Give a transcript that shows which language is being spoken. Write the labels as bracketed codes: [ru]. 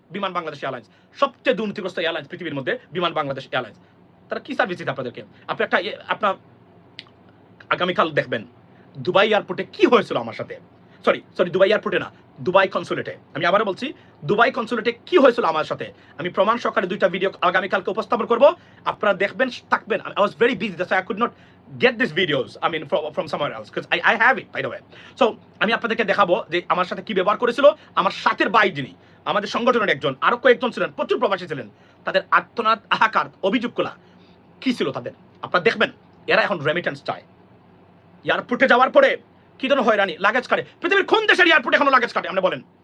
[bn] বিমান বাংলাদেশ এয়ারলাইন্স সবচেয়ে দুর্নীতিগ্রস্ত এয়ারলাইন্স পৃথিবীর মধ্যে, বিমান বাংলাদেশ এয়ারলাইন্স। তারা কি সার্ভিস দিতে আপনাদেরকে? আপনি আপনার আগামীকাল দেখবেন দুবাই এয়ারপোর্টে কি হয়েছিল আমার সাথে। সরি দুবাই এয়ারপোর্টে না, দুবাই কনসুলেটে। আমি আবারও বলছি, দুবাই কনসুলেটে কি হয়েছিল আমার সাথে, আমি প্রমাণ সহকারে 2টা ভিডিও আগামীকালকে উপস্থাপন করব, আপনারা দেখবেন, থাকবেন। [en] I was very busy, that's why I could not get these videos, I mean from somewhere else, because I have it by the way. [bn] So আমি আপনাদেরকে দেখাবো যে আমার সাথে কি ব্যবহার করেছিল আমার সাথের ভাই, যিনি আমাদের সংগঠনের একজন, আরো কয়েকজন ছিলেন, প্রচুর প্রবাসী ছিলেন, তাদের আর্তনাদ, হাহাকার, অভিযোগগুলা কি ছিল তাদের, আপনারা দেখবেন। এরা এখন রেমিটেন্স চায়। এয়ারপোর্টে যাওয়ার পরে কি ধরনের হয়রানি, লাগেজ কাটে। পৃথিবীর কোন দেশের এয়ারপোর্টে এখনো লাগেজ কাটে আপনি বলেন?